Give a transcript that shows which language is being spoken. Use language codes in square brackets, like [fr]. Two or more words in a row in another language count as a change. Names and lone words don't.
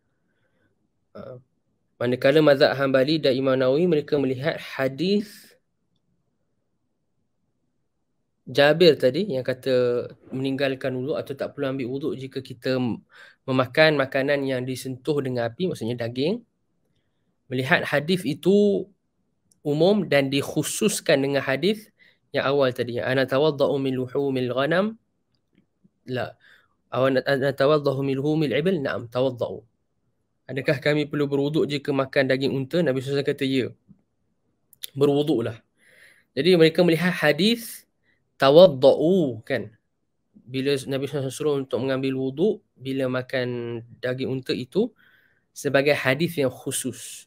[ms] Manakala mazhab Hanbali dan Imam Nawawi mereka melihat hadis Jabir tadi yang kata meninggalkan wuduk atau tak perlu ambil wuduk jika kita memakan makanan yang disentuh dengan api, maksudnya daging. Melihat hadis itu umum dan dikhususkan dengan hadis yang awal tadi, [ar] أنتوضأ من لحوم الغنم، لا، أنتوضأ من لحوم الإبل، نعم توضأ. [ms] Adakah kami perlu berwuduk jika makan daging unta? Nabi SAW kata ya, berwuduklah. Jadi mereka melihat hadis tawaddau kan, bila Nabi SAW suruh untuk mengambil wuduk bila makan daging unta itu sebagai hadis yang khusus.